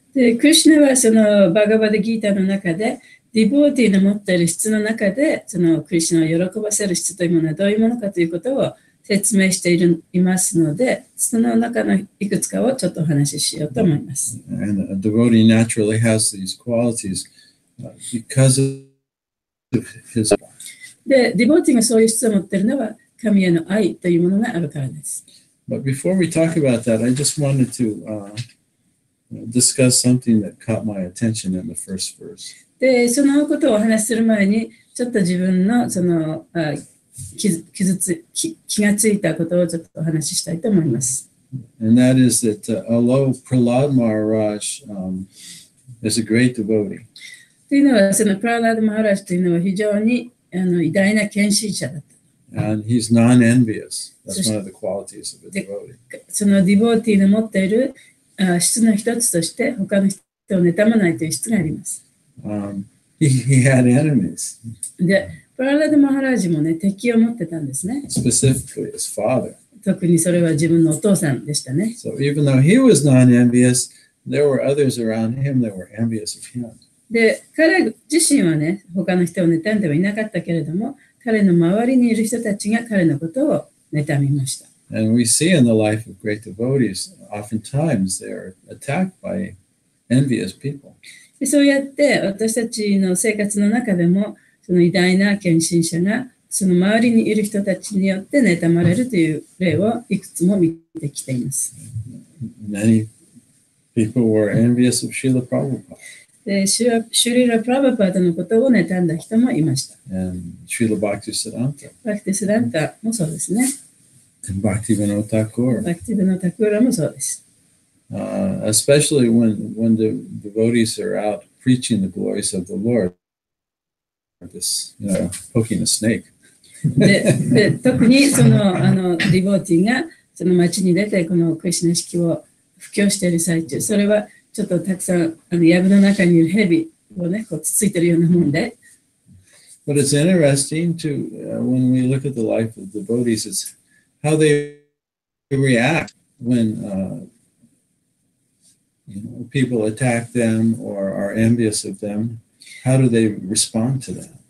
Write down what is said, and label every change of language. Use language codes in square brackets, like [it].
[ja] で、クリシュナはそのバガバダギータの中で、ディボーティーの持っている質の中で、そのクリシュナを喜ばせる質というものはどういうものかということを説明していますので、その中のいくつかをちょっとお話ししようと思います。 [en] And a devotee naturally has these qualities because of his. [ja] で、ディボーティーがそういう質を持っているのは、神への愛というものがあるからです。 [en] But before we talk about that, I just wanted to discuss something that caught my attention in the first verse. [ja] で、そのことをお話しする前に、ちょっと自分のその気がついたことをちょっとお話ししたいと思います。 [en] And that is that although Prahlad Maharaj is a great devotee, [ja] というのは、そのプララダ・マハラジというのは非常に偉大な献身者だった。 [en] And he's non-envious. That's one of the qualities of a devotee. [ja] そのディボーティーの持っている質の一つとして、他の人を妬まないという質があります。 [en] He had enemies. [ja] で、プララダ・マハラジもね、敵を持ってたんですね。 [en] Specifically his father. [ja] 特にそれは自分のお父さんでしたね。 [en] So even though he was non-envious, there were others around him that were envious of him. [ja] で、彼自身はね、他の人を妬んではいなかったけれども、彼の周りにいる人たちが彼のことを妬みました。 [en] And we see in the life of great devotees, oftentimes they are attacked by envious people. [ja] でそうやって私たちの生活の中でも、その偉大な献身者がその周りにいる人たちによって妬まれるという例をいくつも見てきています。 [en] Many people were envious of Srila Prabhupada. [ja] でシュリラ・プラバパーダのことを妬んだ人もいました。 [en] And Srila Bhaktisiddhanta. [ja] バクティスダンタもそうですね。 [en] And Bhaktivinoda Thakur. [ja] バクティブのタクーラもそうです。 [en] Especially when the devotees are out preaching the glories of the Lord. This, poking a snake. [ja] で特にそのディボーティーがその町に出てこのクリシュナ式を布教している最中、それはちょっとたくさん藪の中にいる蛇をね、こうつついているようなもんで。 [en] But it's interesting to when we look at the life of devotees, is how they react when people attack them or are envious of them. How do they respond to that?